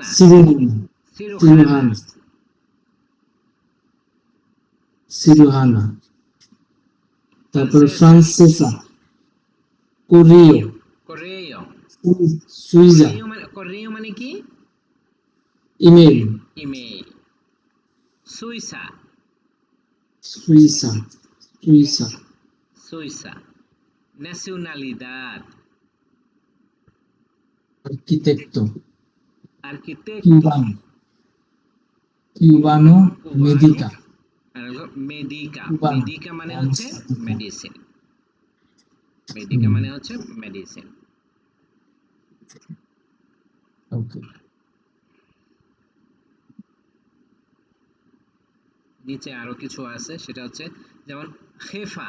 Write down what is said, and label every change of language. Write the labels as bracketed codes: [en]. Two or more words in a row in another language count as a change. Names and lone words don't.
[es] সিরুহানা, সিরুহানা। [bn] তারপর ফ্রান্সেসা, কোরিও, করেও, সুইজা, করেও মানে কি? [es] Email. Email. Suiza. Suiza. Suiza. Suiza. Nacionalidad. Arquitecto. Arquitecto. Cubano. Cubano. Cubano. Medica. [bn] আর হলো মেডিকা। [es] Cubano. [bn] মেডিকা মানে হচ্ছে মেডিসিন। মেডিকা মানে হচ্ছে মেডিসিন। Okay. নিচে আরো কিছু আছে, সেটা হচ্ছে যেমন হেফা।